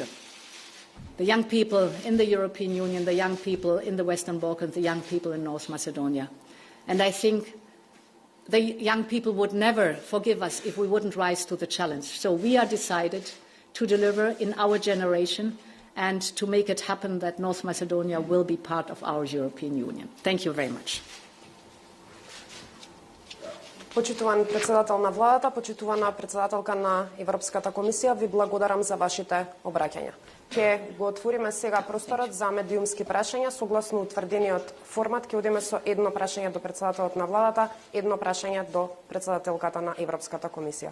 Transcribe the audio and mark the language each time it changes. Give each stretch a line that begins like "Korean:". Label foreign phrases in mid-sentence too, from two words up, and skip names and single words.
English: The young people in the European Union, the young people in the Western Balkans, the young people in North Macedonia. And I think the young people would never forgive us if we wouldn't rise to the challenge. So we are decided to deliver in our generation and to make it happen that North Macedonia will be part of our European Union. Thank you very much.
Macedonian: Почитуван председател на владата, почитувана председателка на Европската комисија, ви благодарам за вашите обраќања. Ќе го отвориме сега просторот за медиумски прашања согласно утврдениот формат. Ќе одиме со едно прашање до председателот на владата, едно прашање до председателката на Европската комисија.